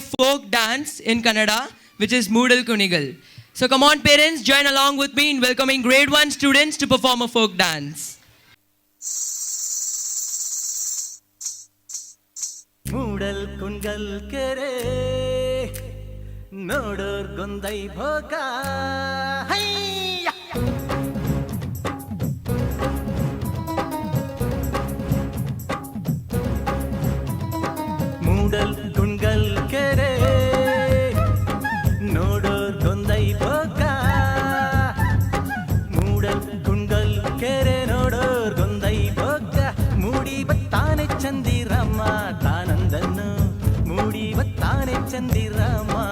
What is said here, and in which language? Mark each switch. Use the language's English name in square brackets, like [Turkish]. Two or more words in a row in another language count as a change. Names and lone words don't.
[English] folk dance in Kannada, which is Moodal Kunigal. So come on parents, join along with me in welcoming grade 1 students to perform a folk dance. [Kannada] ಮೂಡಲ್ ಕುಂಗಲ್ ಕೆರೆ ನೋಡೋರ್ ಗೊಂದೈ ಭೋಗ ಮೂಡಲ್ ಕುಂಗಲ್ ಕೆರೆ ನೋಡೋರ್ ಗೊಂದೈ ಭೋಗ ಮೂಡಲ್ ಕುಂಗಲ್ ಕೆರೆ ನೋಡೋರ್ ಗೊಂದೈ ಭೋಗ ಮೂಡಿ ಬತ್ತಾನೆ ಚಂದಿರಮ್ಮ ತಾನಂದನ್ನು ಮೂಡಿ ಬತ್ತಾನೆ ಚಂದಿರಮ್ಮ